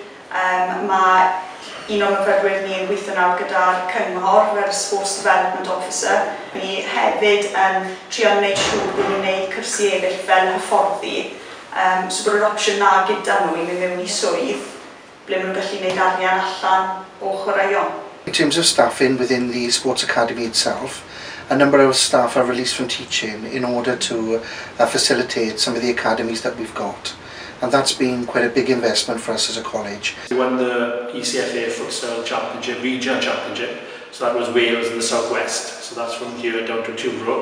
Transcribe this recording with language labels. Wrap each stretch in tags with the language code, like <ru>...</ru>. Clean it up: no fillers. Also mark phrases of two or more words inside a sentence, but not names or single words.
<cy>Mae un o'r myfyrwyr ni yn gweithio nawr gyda'r cyngor fel</cy> <en>Sports Development Officer.</en> <cy>Ni hefyd yn trio wneud siŵr bod ni'n wneud cyrsi eraill fel hyfforddi. So bod yr opsiwn na gyda nhw i mynd mewn i swydd, ble maen nhw'n gallu wneud arian allan o chwaraeon.</cy> <en>In terms of staffing within the Sports Academy itself, a number of staff are released from teaching in order to facilitate some of the academies that we've got. And that's been quite a big investment for us as a college. We won the ECFA Futsal Championship, Regional Championship, so that was Wales and the South West, so that's from here down to Cymru.</en>